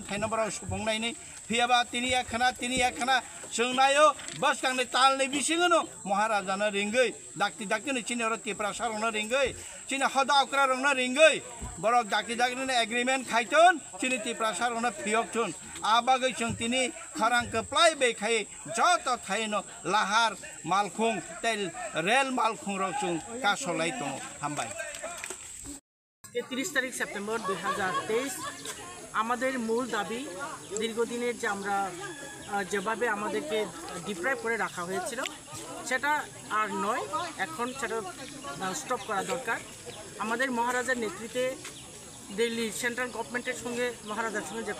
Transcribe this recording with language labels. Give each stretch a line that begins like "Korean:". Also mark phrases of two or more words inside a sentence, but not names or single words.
Bodo: थाइनो ब्रक सुबंनायनि फियाबा तिनि एकखाना जों नायो बस कांनि तालनि बिसिङनो महाराजानो रिंगै दाक्ति नो चिनि तिप्रा सारनो रिंगै चिनि हदा अक्रा रंनो रिंगै ब्रक दाक्ति नो एग्रीमेंट खाइतोन चिनि तिप्रा सारनो फियकथुन आबागै जों तिनि खरांखौ प्लाय बेखाय जत थाइनो लाहार मालखुं तेल रेल मालखुं रचुं कासुलाइ दङ हामबाय
Bangla: 30 তারিখ সেপ্টেম্বর 2023 আমাদের মূল দাবি দীর্ঘদিনের যে আমরা যেভাবে আমাদেরকে ডিপ্রাইভ করে রাখা হয়েছিল সেটা আর নয় এখন সেটা স্টপ করা দরকার আমাদের মহারাজার নেতৃত্বে দিল্লি
English: central government
Bangla: সঙ্গে মহারাজার সঙ্গে যে